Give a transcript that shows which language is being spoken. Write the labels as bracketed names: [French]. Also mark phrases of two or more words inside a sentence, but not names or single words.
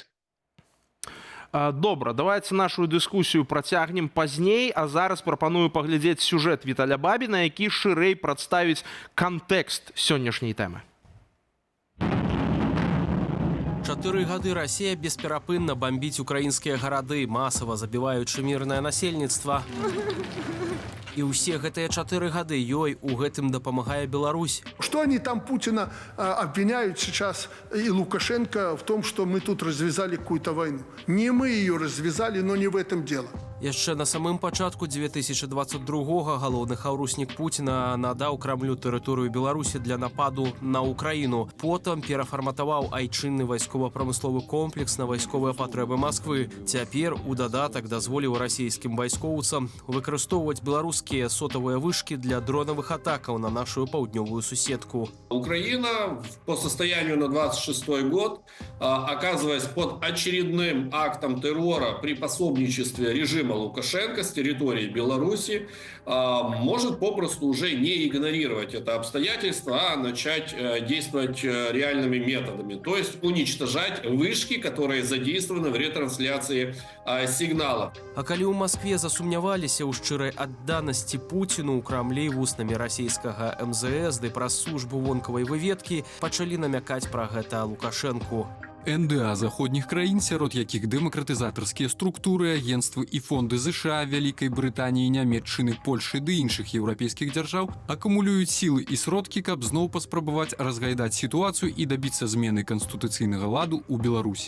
[Belarusian] Добра, давайте нашу дыскусію працягнем пазней, а зараз прапаную паглядзець сюжэт Віталя Бабіна, які шырэй прадставіць кантэкст сённяшняй тэмы. 4 гады Расія бесперапынна бамбіць украінскія гарады, масава забіваючы мірнае насельніцтва. І ўсе гэтыя 4 гады ёй у гэтым дапамагае Беларусь. [Russian] Что они там Путина обвиняют сейчас и Лукашенко в том, что мы тут развязали какую-то войну? Не мы ее развязали, но не в этом дело. [Belarusian] Яшчэ на самым пачатку 2022-го галоўны хаўруснік Пуціна надаў Крамлю тэрыторыю Беларусі для нападу на Украіну. Потым перафарматаваў айчынны вайскова-прамысловы комплекс на вайсковыя патрэбы Масквы. Цяпер у дадатак дазволіў расійскім вайскоўцам выкарыстоўваць беларускія сотавыя вышкі для дронавых атакаў на нашу паўднёвую суседку. [Russian] Украина по состоянию на 26 год, оказываясь под очередным актом террора при пособничестве режима режима Лукашенко с территории Беларуси может попросту уже не игнорировать это обстоятельство, а начать действовать реальными методами, то есть уничтожать вышки, которые задействованы в ретрансляции сигнала. [Belarusian] А калі ў Маскве засумняваліся ў шчырай адданасці Пуціну, у Крамлі вуснамі расійскага МЗС ды праз службу вонкавай выведкі пачалі намякаць пра гэта Лукашэнку. НДА заходніх краін, сярод якіх дэмакратызатарскія структуры, агенствы і фонды ЗША, Вялікай Брытаніі, Нямецчыны, Польшы ды іншых еўрапейскіх дзяржаў акумулююць сілы і сродкі, каб зноў паспрабаваць разгайдаць сітуацыю і дабіцца змены канстытуцыйнага ладу ў Беларусі.